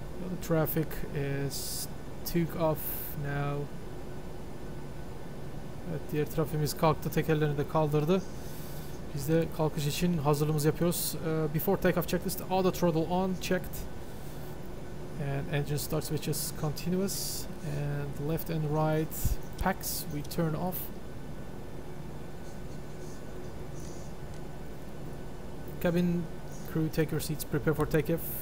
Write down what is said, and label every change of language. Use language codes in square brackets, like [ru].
[en] The traffic is took off now. [tr] Evet, diğer trafiğimiz kalktı. Tekerlerini de kaldırdı. Biz de kalkış için hazırlığımızı yapıyoruz. [en] Before takeoff checklist, auto throttle on, checked. And engine start switches continuous. And left and right packs we turn off. Cabin crew, take your seats, prepare for takeoff.